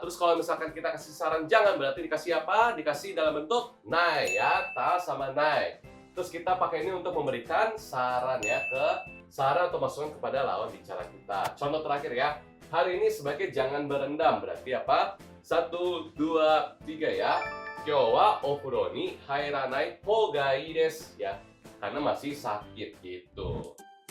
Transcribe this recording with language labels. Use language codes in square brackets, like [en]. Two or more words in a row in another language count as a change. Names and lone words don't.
[id] Terus kalau misalkan kita kasih saran jangan, berarti dikasih apa? Dikasih dalam bentuk nai ya. Ta sama nai. Terus kita pakai ini untuk memberikan saran ya, saran atau masukan kepada lawan bicara kita. Contoh terakhir ya. Hari ini sebagai jangan berendam. Berarti apa? 1, 2, 3 ya. [ja] 今日はお風呂に入らない方がいいです ya. [id] Karena masih sakit gitu.